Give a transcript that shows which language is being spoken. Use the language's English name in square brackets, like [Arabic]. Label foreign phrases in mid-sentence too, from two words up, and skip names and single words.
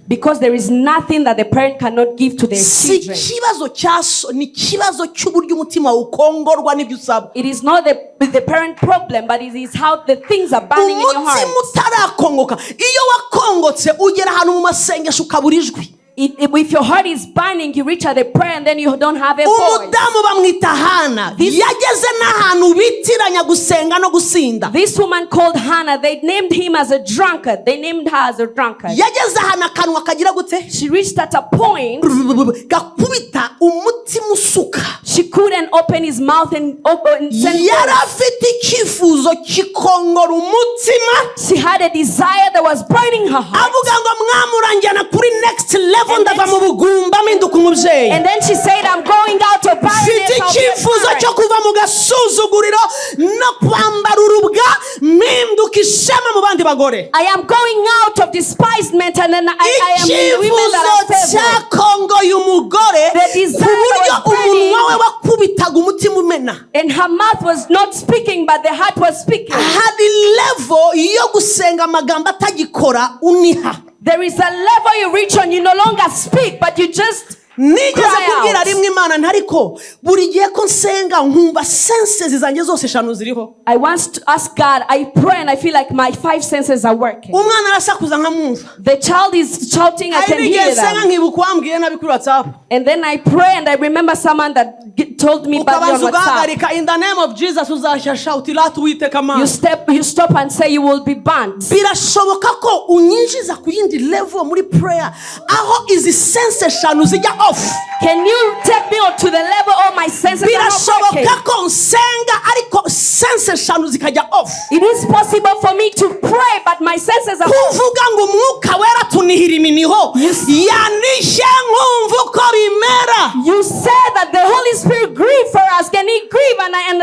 [English] Because there is nothing that the parent cannot give to their [Kinyarwanda] Si [English] children. [Kinyarwanda] kibazo cyaso, ni kibazo cy'uburyo umutima ukongorwa n'ibyo usaba. [English] It is not the parent problem, but it is how the things are burning in your [Kinyarwanda] Umutima [English] heart. [Kinyarwanda] utarakongoka, iyo wakongotse ugera ahantu mu masengesho ukabura ijwi. [English] If your heart is burning, you reach at the prayer and then you don't have a voice. [Kinyarwanda] Umudamu bamwita Hana, yageze n'ahantu bitiranya gusenga no gusinda. [English] This woman called Hannah, they named him as a drunkard. They named her as a drunkard. [Kinyarwanda] Yageze ahantu akanwa kagira gute? [English] She reached at a point [Kinyarwanda] gakubita umutima usuka. [English] she couldn't open his mouth and send [Kinyarwanda] Yari afite icyifuzo kikongora umutima. [English] She had a desire that was burning her heart. [Kinyarwanda] Avuga ngo mwamuranjyana kuri [English] next level, [Kinyarwanda] ndava mu bugumba mpinduka umubyeyi. [English] And then she said, I'm going out of barrenness. [Kinyarwanda] Mfite icyifuzo cyo kuva mu gasuzuguriro no kwambara urubwa mpinduka ishema mu bandi bagore. [English] I am going out of despisement and then I am in women that are [Kinyarwanda] Icyifuzo [English] favored. [Kinyarwanda] cyakongoye umugore [English] The desire [Kinyarwanda] ku buryo [English] was burning. [Kinyarwanda] umunwa we wakubitaga umutima umena. [English] And her mouth was not speaking, but the heart was speaking. [Kinyarwanda] Hari level yo gusenga amagambo atagikora uniha. [English] There is a level you reach on, you no longer speak, but you just [Kinyarwanda] Nigeze [English] cry [Kinyarwanda] kubwira [English] out. [Kinyarwanda] rimwe Imana ntariko buri gihe ko nsenga nkumva senses zanjye zose eshanu ziriho. [English] I want to ask God, I pray and I feel like my 5 senses are working. [Kinyarwanda] Umwana arasakuza nkamwumva. [English] The child is shouting, I can [Kinyarwanda] Hari [English] hear [Kinyarwanda] n'igihe nsenga [English] them. [Kinyarwanda] nkibuka uwambwiye nabi kuri WhatsApp. [English] And then I pray and I remember someone that told me badly on [Kinyarwanda] Ukabanza [English] WhatsApp. [Kinyarwanda] ugahagarika, [English] in the name of Jesus [Kinyarwanda] uzashya shouti latu Uwiteka Mana. [English] You stop and say you will be burnt. [Kinyarwanda] Birashoboka ko unyinjiza ku yindi level muri prayer aho izi sense eshanu zijya off. [English] Can you take me to the level of my senses are not working? [Kinyarwanda] Birashoboka ko nsenga ariko sense eshanu zikajya off. [English] It is possible for me to pray, but my senses are off. [Kinyarwanda] Kuvuga ngo umwuka wera tunihira iminiho yanishe nkumva uko bimera. [English] You said that the Holy Spirit grieve for us. Can He grieve? And I